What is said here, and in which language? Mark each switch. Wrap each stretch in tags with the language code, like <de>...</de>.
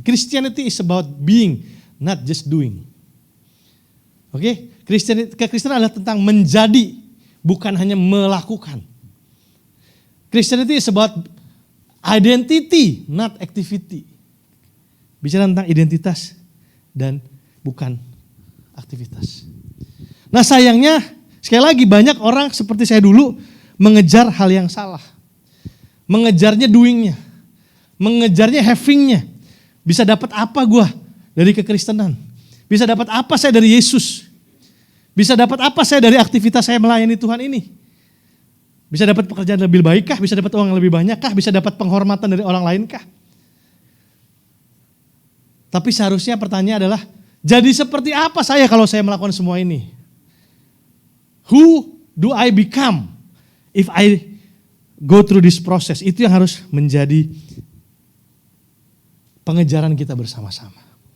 <en>Christianity is about being, not just doing.</en> <id>Oke, kekristenan adalah tentang menjadi, bukan hanya melakukan.</id> <en>Christianity is about identity, not activity.</en> <id>Bicara tentang identitas dan bukan aktivitas. Nah sayangnya, sekali lagi banyak orang seperti saya dulu mengejar hal yang salah. Mengejarnya doingnya, mengejarnya havingnya. Bisa dapat apa gue dari kekristenan? Bisa dapat apa saya dari Yesus? Bisa dapat apa saya dari aktivitas saya melayani Tuhan ini? Bisa dapat pekerjaan lebih baik kah? Bisa dapat uang lebih banyak kah? Bisa dapat penghormatan dari orang lain kah? Tapi seharusnya pertanyaan adalah, jadi seperti apa saya kalau saya melakukan semua ini?</id> <en>Who do I become if I go through this process?</en> <id>Itu yang harus menjadi pengejaran kita bersama-sama.</id>